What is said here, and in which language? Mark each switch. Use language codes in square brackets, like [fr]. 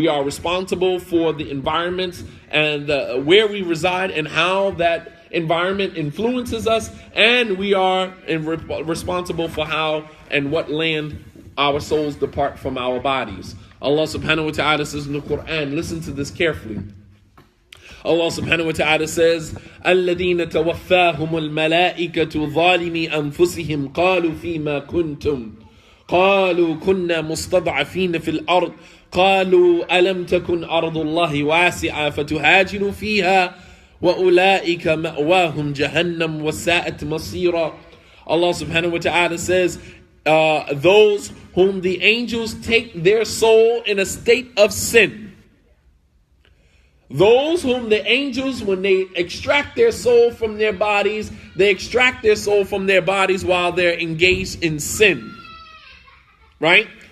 [en] We are responsible for the environments and where we reside and how that environment influences us. And we are responsible for how and what land our souls depart from our bodies. Allah subhanahu wa ta'ala says in the Quran, listen to this carefully. Allah subhanahu wa ta'ala says, [ar] الَّذِينَ تَوَفَّاهُمُ الْمَلَائِكَةُ ظَالِمِي أَنفُسِهِمْ قَالُوا فِيمَا كُنْتُمْ قالوا كنا مستضعفين في الأرض قالوا ألم تكن أرض الله واسعة فتهاجروا فيها وأولئك مأواهم جهنم وساءت مصيرا. [en] Allah subhanahu wa ta'ala says, those whom the angels take their soul in a state of sin. Those whom the angels, when they extract their soul from their bodies, they extract their soul from their bodies while they're engaged in sin. Right?